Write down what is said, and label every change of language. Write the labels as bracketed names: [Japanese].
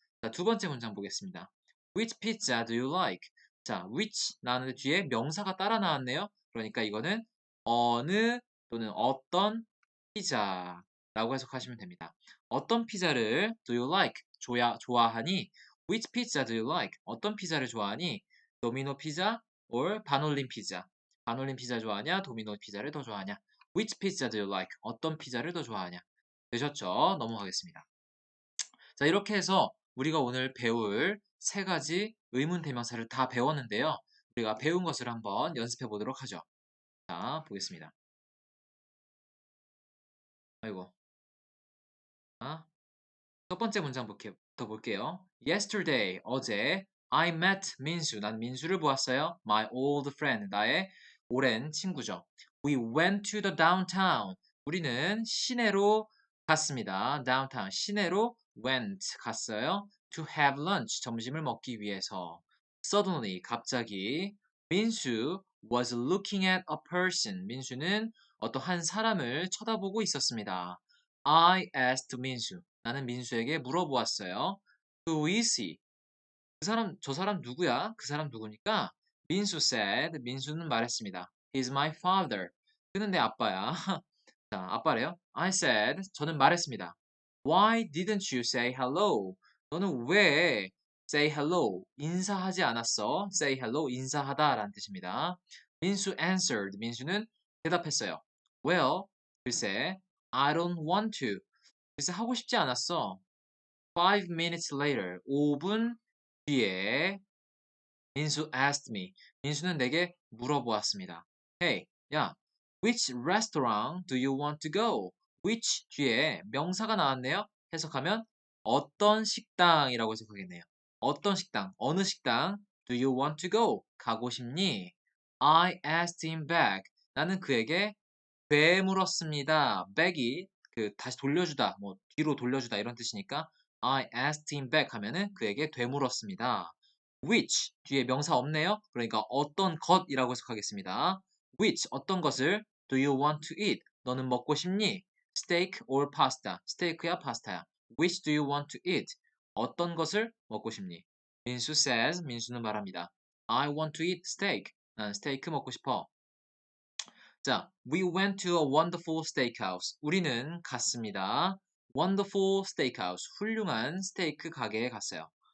[Korean] 자, 두 번째 문장 보겠습니다. [English] which pizza do you like? [Korean] 자, which 나오는데 뒤에 명사가 따라 나왔네요. 그러니까 이거는 어느 또는 어떤 피자라고 해석하시면 됩니다. 어떤 피자를 [English] do you like? [Korean] 좋아하니? [English] which pizza do you like? [Korean] 어떤 피자를 좋아하니? 도미노 피자 or 반올림 피자. 반올림 피자 좋아하냐? 도미노 피자를 더 좋아하냐? [English] Which pizza do you like? [Korean] 어떤 피자를 더 좋아하냐? 되셨죠? 넘어가겠습니다. 자, 이렇게 해서 우리가 오늘 배울 세 가지 의문 대명사를 다 배웠는데요. 우리가 배운 것을 한번 연습해 보도록 하죠. 자, 보겠습니다. 아이고. 자, 첫 번째 문장부터 볼게요. [English] Yesterday, [Korean] 어제, [English] I met 민수. [Korean] 난 민수를 보았어요. [English] My old friend, [Korean] 나의 오랜 친구죠. [English] We went to the downtown. [Korean] 우리는 시내로 갔습니다. downtown, 시내로 went, 갔어요. [English] To have lunch, [Korean] 점심을 먹기 위해서. [English] Suddenly, [Korean] 갑자기, [English] 민수 was looking at a person. [Korean] 민수는 어떠한 사람을 쳐다보고 있었습니다. [English] I asked 민수. [Korean] 나는 민수에게 물어보았어요. [English] Who is he? [Korean] 저 사람 누구야? 그 사람 누구니까? 민수 said, 민수는 말했습니다. [English] He's my father. [Korean] 그는 내 아빠야. 자, 아빠래요. [English] I said, [Korean] 저는 말했습니다. [English] Why didn't you say hello? [Korean] 너는 왜 [English] say hello? [Korean] 인사하지 않았어? [English] say hello, [Korean] 인사하다 라는 뜻입니다. 민수 answered, 민수는 대답했어요. [English] Well, [Korean] 글쎄, [English] I don't want to. [Korean] 글쎄, 하고 싶지 않았어. [English] 5 minutes later, [Korean] 5분 뒤에 [English] 민수 asked me. [Korean] 민수는 내게 물어보았습니다. [English] Hey, [Korean] 야, [English] which restaurant do you want to go? [Korean] which 뒤에 명사가 나왔네요. 해석하면 어떤 식당이라고 해석하겠네요. 어떤 식당, 어느 식당 [English] do you want to go? [Korean] 가고 싶니? [English] I asked him back. [Korean] 나는 그에게 되물었습니다. back이 다시 돌려주다, 뭐 뒤로 돌려주다 이런 뜻이니까 [English] I asked him back [Korean] 하면은 그에게 되물었습니다. which 뒤에 명사 없네요. 그러니까 어떤 것이라고 해석하겠습니다. [English] which [Korean] 어떤 것을 [English] do you want to eat? [Korean] 너는 먹고 싶니? [English] steak or pasta? [Korean] 스테이크야 파스타야. [English] which do you want to eat? [Korean] 어떤 것을 먹고 싶니? 민수 says 민수는 말합니다. [English] I want to eat steak. [Korean] 난 스테이크 먹고 싶어. [English] 자, we went to a wonderful steakhouse. [Korean] 우리는 갔습니다. [English] wonderful steakhouse. [Korean] 훌륭한 스테이크 가게에 갔어요.